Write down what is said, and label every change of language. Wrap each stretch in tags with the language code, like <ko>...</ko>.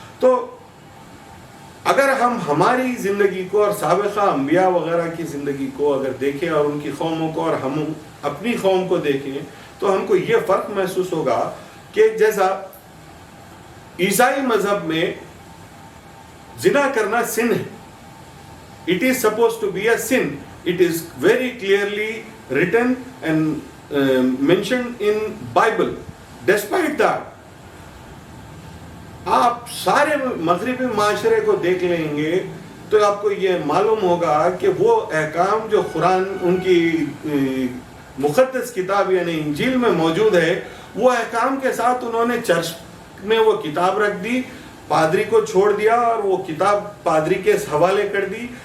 <ur>تو اگر ہم ہماری زندگی کو اور سابقہ انبیاء وغیرہ کی زندگی کو اگر دیکھیں اور ان کی قوموں کو اور ہم اپنی قوم کو دیکھیں تو ہم کو یہ فرق محسوس ہوگا کہ جیسا عیسائی مذہب میں زنا کرنا سن ہے.</ur> <en>It is supposed to be a sin. It is very clearly written and mentioned in Bible. Despite that,</en> <ur>آپ سارے مغربی معاشرے کو دیکھ لیں گے تو آپ کو یہ معلوم ہوگا کہ وہ احکام جو قرآن ان کی مقدس کتاب یعنی انجیل میں موجود ہے, وہ احکام کے ساتھ انہوں نے چرچ میں وہ کتاب رکھ دی, پادری کو چھوڑ دیا اور وہ کتاب پادری کے حوالے کر دی.</ur>